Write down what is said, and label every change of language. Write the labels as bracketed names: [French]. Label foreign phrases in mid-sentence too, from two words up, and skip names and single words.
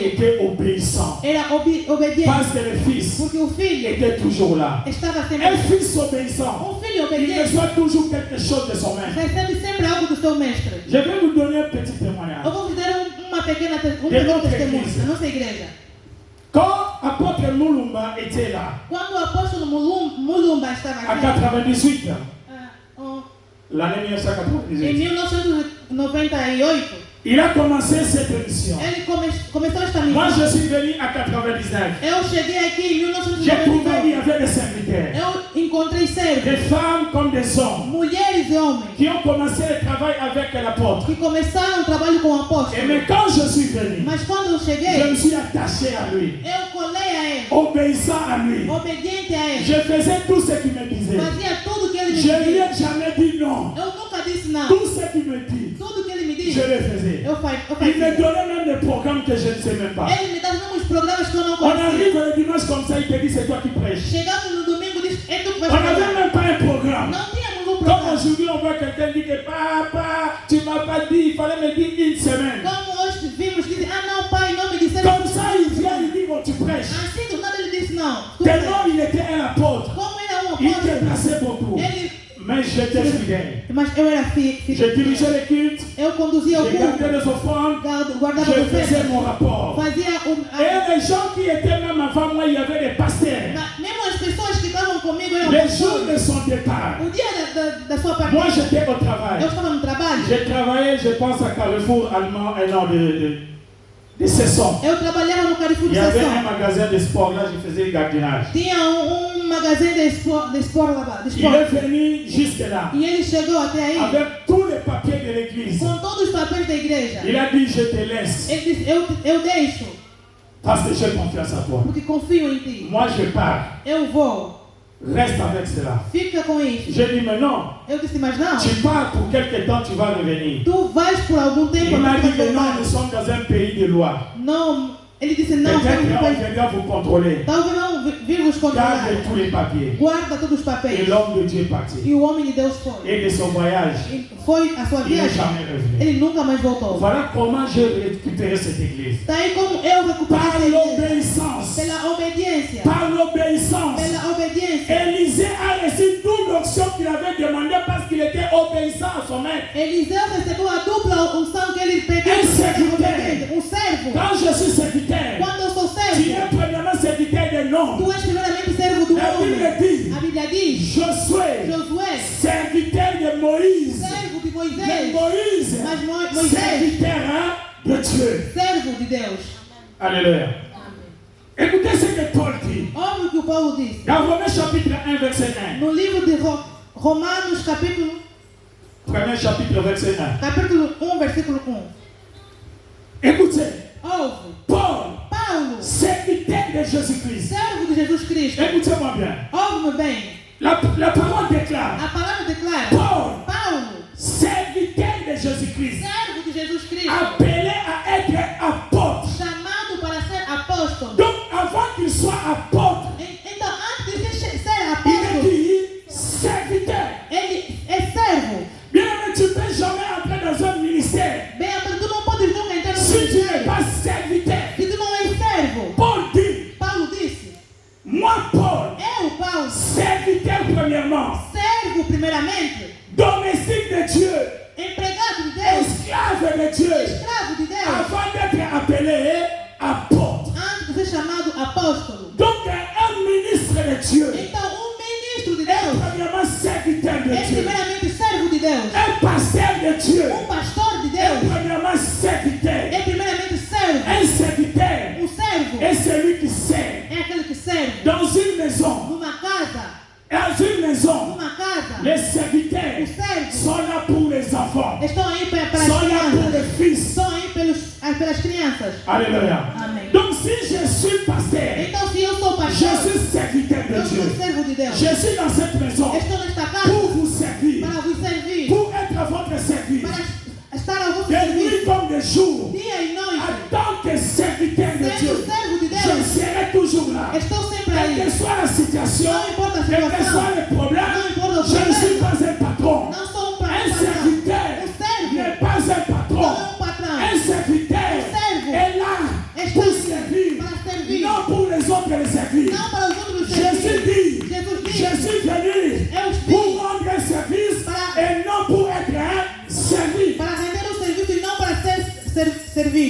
[French] était obéissant. [Portuguese] era obediente. [French] Parce que le fils [Portuguese] Porque o filho [French] était toujours là. [Portuguese] estava [French] Un [Portuguese] sempre. [French] fils obéissant, [Portuguese] Filho [French] il [Portuguese] obediente [French] reçoit toujours quelque chose de son maître. [Portuguese] recebe sempre algo do seu mestre. [French] Je vais vous donner un petit témoignage. [Portuguese] Eu vou vos dar um pequeno [French] De notre [Portuguese] testemunho [French] église. [Portuguese] da nossa igreja. [French] Quand apôtre Moulumba était là, [Portuguese] Quando o apóstolo Mulumba estava [French] à [Portuguese] aqui, [French] 98, oh, l'année [Portuguese] em 1998, [French] 1998, il a commencé cette émission. [Portuguese] ele começou esta [French] Moi, [Portuguese] missão. [French] je suis venu à 99. [Portuguese] Eu cheguei aqui em [French] J'ai trouvé qu'il y [Portuguese] 1999. [French] avait des serviteurs, [Portuguese] Eu encontrei servos, [French] des femmes comme des hommes, [Portuguese] mulheres e homens, [French] qui ont commencé le travail avec l'apôtre. [Portuguese] que começaram o trabalho com o [French] Et [Portuguese] apóstolo. [French] mais quand je suis venu, [Portuguese] Mas quando eu [French] je [Portuguese] cheguei, [French] me suis attaché à lui, [Portuguese] eu colei a ele, [French] obéissant à lui. [Portuguese] obediente a ele. [French] Je faisais tout ce qu'il me disait. [Portuguese] Fazia tudo que ele me [French] Je ne lui [Portuguese] dizia. [French] ai jamais dit non. [Portuguese] Eu nunca disse não. [French] Tout ce qu'il me dit, [Portuguese] Tudo que ele me [French] je [Portuguese] disse, [French] le faisais. [Portuguese] eu [French] Il me [Portuguese] fazia. [French] donnait même des programmes que je ne sais même pas. [Portuguese] Ele me dava uns programas que eu não [French] On [Portuguese] conhecia. [French] arrive le dimanche comme ça, il te dit c'est toi qui prêches. [Portuguese] Chegamos no domingo e disse: é tu que [French] On [Portuguese] vais [French] n'avait [Portuguese] fazer. [French] même pas un programme. [Portuguese] Não tínhamos um [French] Comme [Portuguese] programa. [French] aujourd'hui, on voit quelqu'un dire que papa, tu m'as pas dit, il fallait me dire une semaine. [Portuguese] Como hoje vimos dizer: ah, não, pai, não me disseram. [French] Comme ça, il vient, il dit bon, tu prêches. [Portuguese] Assim do nada ele disse: não. Tu [French] Tellement [Portuguese] faz. [French] il était un apôtre, [Portuguese] Como era [French] il [Portuguese] apóstolo, [French] déplaçait beaucoup. [Portuguese] ele. [French] Mais j'étais fidèle. [Portuguese] Mas eu era [French] Je [Portuguese] filho. [French] dirigeais les cultes, [Portuguese] Eu conduzia o [French] je [Portuguese] culto, [French] gardais les offrandes, [Portuguese] guardava [French] je [Portuguese] o [French] faisais [Portuguese] oferta, [French] mon rapport. [Portuguese] fazia [French] Et les gens qui étaient même avant moi, il y avait des pasteurs. [Portuguese] Mesmo as pessoas que estavam comigo eram [French] Les [Portuguese] pastores. [French] jours de son départ, [Portuguese] O dia da sua partida, [French] moi j'étais au travail. [Portuguese] eu estava no trabalho. [French] J'ai travaillé, je pense, à Carrefour allemand, non, de Cesson. [Portuguese] Eu trabalhava no Carrefour [French] Il [Portuguese] de [French] y avait un [Portuguese] Sessão. [French] magasin de sport, là je faisais le gardinage. [Portuguese] Tinha [French] magazine de sport [Portuguese] lá. De [French] Il [Portuguese] sport. [French] est venu jusque là, [Portuguese] E ele chegou até aí [French] avec tous les papiers de l'église. [Portuguese] com todos os papéis da igreja. [French] Il a dit, je te laisse. [Portuguese] Ele disse: eu deixo. [French] Parce que j'ai confiance en toi. [Portuguese] Porque confio em ti. [French] Moi, je pars. [Portuguese] Eu vou. [French] Reste avec cela. [Portuguese] Fica com isso. [French] J'ai dit, mais non. [Portuguese] Eu disse, mas não. [French] Tu pars pour quelque temps, tu vas revenir. [Portuguese] Tu vais por algum tempo. [French] Il m'a dit que non, nous sommes dans un pays de loi. [Portuguese] Não. Ele disse, não. [French] Peut-être qu'on viendra vous contrôler. [Portuguese] Talvez não vir vos controlar. [French] Garde tous les papiers. [Portuguese] Guarda todos os [French] Et [Portuguese] papéis. [French] l'homme de Dieu est parti. [Portuguese] E o homem de Deus foi. [French] Et de son voyage, [Portuguese] Foi a sua [French] il n'est [Portuguese] viagem. [French] jamais revenu. [Portuguese] Ele nunca mais voltou. [French] Voilà comment j'ai récupéré cette église. [Portuguese] Está aí como eu recuperei [French] Par [Portuguese] essa igreja. [French] l'obéissance. [Portuguese] Pela obediência. [French] Par l'obéissance. [Portuguese] Pela obediência. [French] Élisée a reçu toute l'onction qu'il avait demandé parce qu'il était obéissant à son maître. [Portuguese] Eliseu recebeu a dupla unção que ele pediu. Um servo. [French] Quand je suis serviteur, [Portuguese] Quando eu sou [French] tu [Portuguese] servo, [French] es premièrement serviteur des noms. [Portuguese] tu és primeiramente servo do [French] La [Portuguese] homem. [French] Bible dit, [Portuguese] A Bíblia diz, [French] Josué, [Portuguese] Josué, [French] serviteur de Moïse. [Portuguese] servo de [French] Mais [Portuguese] Moisés, [French] Moïse, [Portuguese] mas Moisés, [French] serviteur de Dieu. [Portuguese] servo de Deus. [French] Alléluia. Écoutez ce que Paul dit. [Portuguese] Ouve o que o Paulo disse. [French] Dans Romains chapitre 1, verset 1. [Portuguese] No livro de Romanos, capítulo [French] Premier chapitre, verset 1. [Portuguese] 1, versículo 1. [French] Écoutez, [Portuguese] Ouve. [French] Paul, [Portuguese] Paulo, [French] serviteur de Jésus-Christ. [Portuguese] servo de Jesus Cristo. [French] Écoutez-moi bien. [Portuguese] Ouve-me bem. [French] La parole déclare, [Portuguese] A palavra declara, [French] Paul, [Portuguese] Paulo, [French] serviteur de Jésus-Christ, [Portuguese] servo de Jesus Cristo, [French] appelé à être apôtre. [Portuguese] chamado para ser apóstolo. [French] Donc, avant qu'il soit apôtre, [Portuguese] Então, antes de ser [French] il [Portuguese] apóstolo, [French] est dit serviteur. [Portuguese] ele é servo. [French] Bien aimé, tu ne peux jamais entrer dans un ministère [Portuguese] Bem, mas tu não podes nunca entrar no [French] si tu n'es [Portuguese] ministério [French] pas serviteur. [Portuguese] se tu não és servo. [French] Paul dit, [Portuguese] Paulo disse, [French] moi, Paul, [Portuguese] eu, Paulo, [French] serviteur premièrement, [Portuguese] servo primeiramente, [French] domestique de Dieu, [Portuguese] empregado de Deus, [French] esclave de Dieu, [Portuguese] escravo de Deus, [French] avant d'être appelé apôtre. [Portuguese] antes de ser chamado apóstolo. [French] Donc, un ministre de Dieu [Portuguese] Então, ministro de [French] est [Portuguese] Deus [French] premièrement serviteur de [Portuguese] é [French] Dieu. [Portuguese] primeiramente servo de Deus. [French] Un pasteur de Dieu [Portuguese] Pastor de [French] est [Portuguese] Deus [French] premièrement serviteur. [Portuguese] é primeiramente servo. [French] Un serviteur [Portuguese] Servo [French] est celui qui sert. [Portuguese] é aquele que serve. [French] Dans une maison, [Portuguese] Numa casa, [French] les serviteurs [Portuguese] o servo [French] sont là pour les enfants, [Portuguese] estão aí para as [French] sont là pour [Portuguese] crianças. [French] les fils. [Portuguese] Estão aí pelas crianças. [French] Alléluia. [Portuguese] Amém. [French] Donc si je suis pasteur, [Portuguese] Então, se eu sou [French] je [Portuguese] pastor, [French] suis serviteur [Portuguese] eu [French] de [Portuguese] sou [French] Dieu. [Portuguese] servo de Deus. [French] Je suis dans cette maison [Portuguese] Estou nesta casa [French] pour vous servir, [Portuguese] para vos servir, [French] pour être à votre service, [Portuguese] para estar ao vosso [French] de nuit [Portuguese] serviço, [French] comme de jour. [Portuguese] dia e noite. [French] En tant que serviteur de [Portuguese] Sendo [French] Dieu, [Portuguese] servo de [French] je [Portuguese] Deus, [French] serai toujours là. [Portuguese] estou sempre [French] Quelle que [Portuguese] aí. [French] soit la situation, [Portuguese] Não importa a [French] quel que [Portuguese] situação, [French] soit le problème, [Portuguese] não importa o [French] je ne suis [Portuguese] problema, [French] pas un patron. [Portuguese] não sou [French] Un [Portuguese] patrão. [French] serviteur [Portuguese] servo [French] n'est pas un [Portuguese] não [French] patron. [Portuguese] é patrão. [French] Un serviteur [Portuguese] servo [French] est là [Portuguese] está [French] pour [Portuguese] aí [French] servir, [Portuguese] para servir, [French] non pour les autres les servir. [Portuguese] não para os outros [French] Jésus [Portuguese] servir. [French] dit, [Portuguese] Jesus [French] je [Portuguese] disse, [French] suis venu [Portuguese] eu [French] pour [Portuguese] vim [French] rendre un service [Portuguese] Para- [French] et non pour être servi. [Portuguese] para render o serviço e não para ser servido.